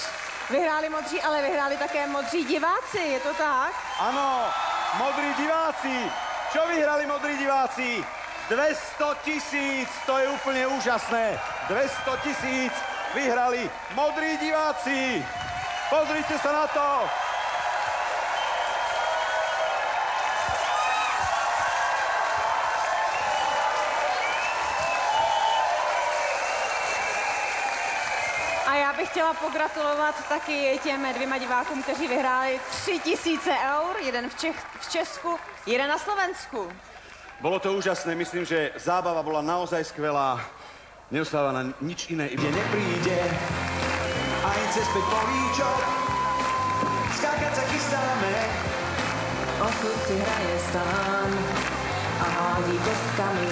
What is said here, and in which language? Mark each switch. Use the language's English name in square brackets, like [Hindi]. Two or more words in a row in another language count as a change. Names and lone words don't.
[Czech] Vyhráli modří, ale vyhráli také modří diváci, je to tak? [Slovak] Áno, modrí diváci. Čo vyhrali modrí diváci? 200 000, to je úplne úžasné. 200 000 vyhrali modrí diváci. Pozrite sa na to. [Czech] A já bych chtěla pogratulovat taky těm 2 divákům, kteří vyhráli 3000 eur, jeden v Česku, jeden na Slovensku. [Slovak] Bolo to úžasné, myslím, že zábava bola naozaj skvelá. Neostáva na nič iné, ide nepríde. Aj cez 5 políčok, skákať sa chystáme. [Czech] Osud si hraje sám a hází kostkami.